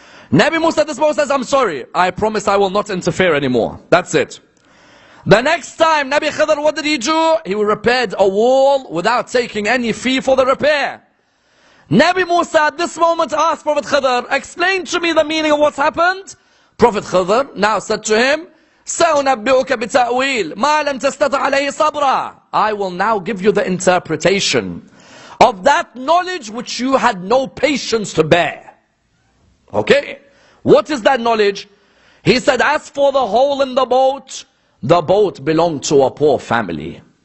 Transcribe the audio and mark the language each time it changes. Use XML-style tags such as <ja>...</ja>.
<en>Nabi Musa at this moment says, I'm sorry, I promise I will not interfere anymore. That's it. The next time, Nabi Khidr, what did he do? He repaired a wall without taking any fee for the repair. Nabi Musa at this moment asked Prophet Khidr, explain to me the meaning of what's happened. Prophet Khidr now said to him,</en> <ar>سَأُنَبِّئُكَ بِتَأْوِيلٍ مَا لَمْ تَسْتَطِعْ عَلَيْهِ صَبْرًا.</ar> <en>I will now give you the interpretation of that knowledge which you had no patience to bear. Okay, what is that knowledge? He said, as for the hole in the boat belonged to a poor family.</en>